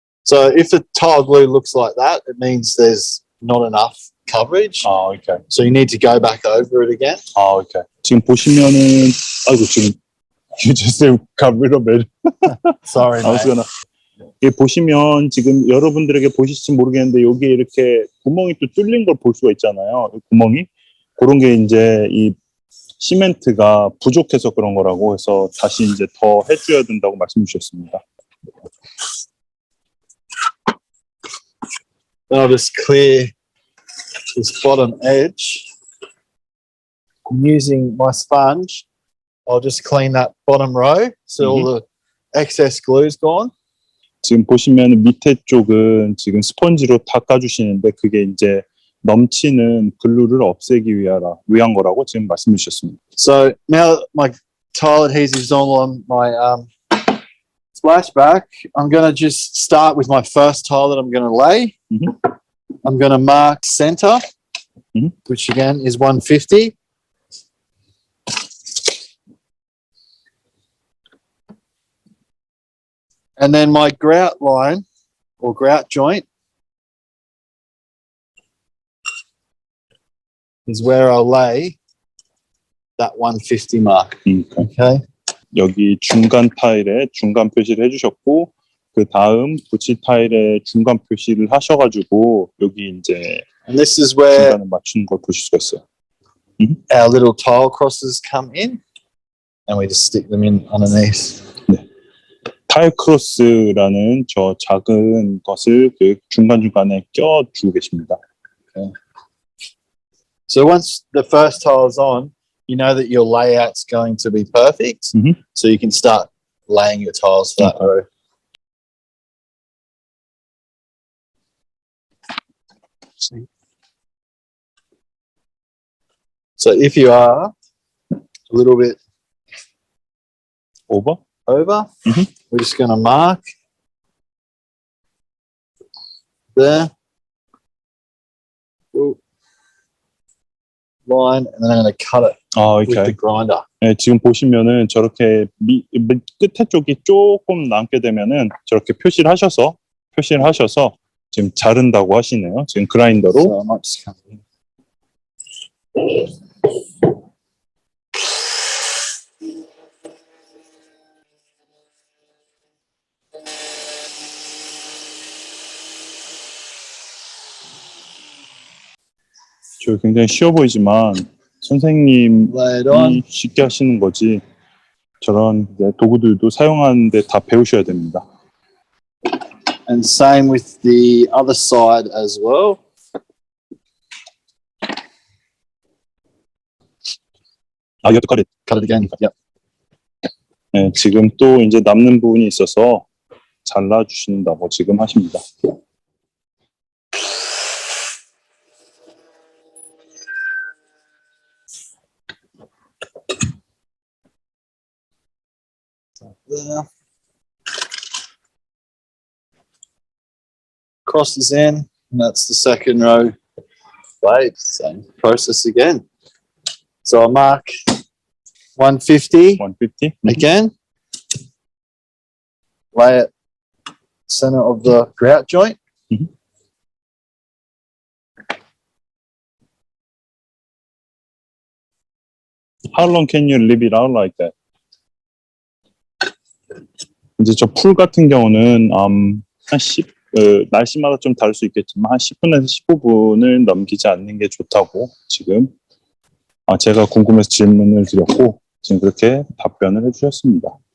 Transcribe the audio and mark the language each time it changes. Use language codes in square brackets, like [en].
[en] So if the tile glue looks like that, it means there's not enough coverage. Okay. So you need to go back over it again. [ko] Okay. 지금 보시면은, 아이고, 지금 [en] You just got rid of it. Sorry, I was mate. gonna. [ko] 이 보시면 지금 여러분들에게 보실지 모르겠는데 여기에 이렇게 구멍이 또 뚫린 걸 볼 수가 있잖아요. 구멍이 그런 게 이제 이 시멘트가 부족해서 그런 거라고 해서 다시 이제 더 해줘야 된다고 말씀 주셨습니다. [en] Then I'll just clear this bottom edge. I'm using my sponge. I'll just clean that bottom row so all the excess glue's gone. [ko] 지금 보시면 밑에 쪽은 지금 스펀지로 닦아주시는데 그게 이제 넘치는 글루를 없애기 위한 거라고 지금 말씀 주셨습니다. [en] So now that my tile adhesive is all on my splashback, I'm going to just start with my first tile that I'm going to lay. I'm going to mark center, which again is 150. And then my grout line or grout joint is where I'll lay that 150 mark. Okay. [ko] 여기 중간 타일에 중간 표시를 해주셨고 그 다음 붙일 타일에 중간 표시를 하셔가지고 여기 이제 [en] And this is where [ko] 중간을 맞추는 걸 보실 수가 있어요. [en] our little tile crosses come in, and we just stick them in underneath. [ko] 네. 타일 크로스라는 저 작은 것을 그 중간중간에 껴주고 계십니다. [en] Okay. So once the first tile is on, you know that your layout's going to be perfect, so you can start laying your tiles for that row. So if you are a little bit over, we're just going to mark there, line, and then I'm going to cut it with the grinder. [ko] 네, 지금 보시면은 저렇게 끝에 쪽이 조금 남게 되면은 저렇게 표시를 하셔서 지금 자른다고 하시네요. 지금 그라인더로. [en] So I might just come in. [ko] 저 굉장히 쉬워 보이지만 선생님이 쉽게 하시는 거지 저런 도구들도 사용하는데 다 배우셔야 됩니다. [en] And same with the other side as well. You have to cut it. Cut it again. Yep. [ko] 네, 지금 또 이제 남는 부분이 있어서 잘라주신다고 지금 하십니다. [en] There. Crosses in, and that's the second row. Right, same process again. So I mark 150. 150. Again. Lay it center of the grout joint. How long can you leave it out like that? [ko] 이제 저 풀 같은 경우는 한 10, 날씨마다 좀 다를 수 있겠지만 한 10분에서 15분을 넘기지 않는 게 좋다고 지금 제가 궁금해서 질문을 드렸고 지금 그렇게 답변을 해주셨습니다.